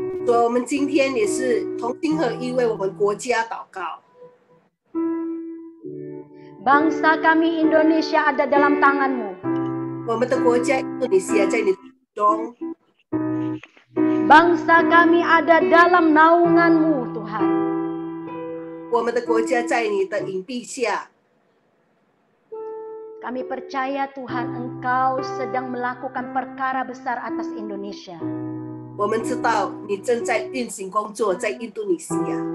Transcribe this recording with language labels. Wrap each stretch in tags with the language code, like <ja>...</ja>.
<zh>所以我们今天也是同心合一为我们国家祷告。</zh> <id>Bangsa kami Indonesia ada dalam tangan-Mu.</id> <zh>我们的国家印度尼西亚在你手中，</zh> <id>Bangsa kami ada dalam naungan-Mu Tuhan.</id> <zh>我们的国家在你的隐蔽下。</zh> <id>Kami percaya Tuhan Engkau sedang melakukan perkara besar atas Indonesia.</id> <zh>我们知道你正在运行工作在印度尼西亚，</zh>